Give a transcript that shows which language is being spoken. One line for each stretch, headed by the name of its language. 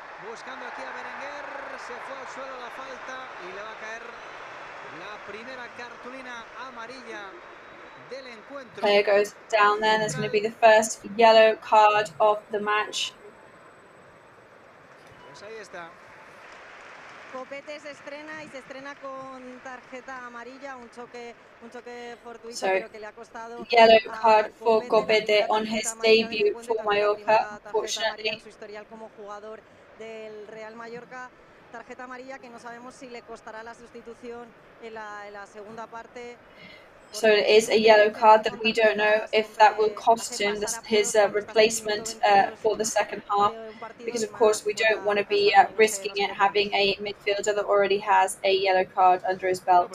Spanish: Buscando aquí a Berenguer, se fue al suelo la falta y le va a caer la primera cartulina amarilla del encuentro.
English: Player goes down there. That's going to be the first yellow card of the match.
Spanish: Pues ahí está. Copete se estrena con tarjeta amarilla, un choque fortuito,
English: So,
Spanish: pero que le ha costado.
English: Yellow card for Copete on his debut for Mallorca, unfortunately.
Spanish: En su historial como jugador del Real Mallorca, tarjeta amarilla que no sabemos si le costará la sustitución en la segunda parte.
English: So it is a yellow card that we don't know if that will cost him his replacement for the second half, because of course we don't want to be risking it, having a midfielder that already has a yellow card under his belt.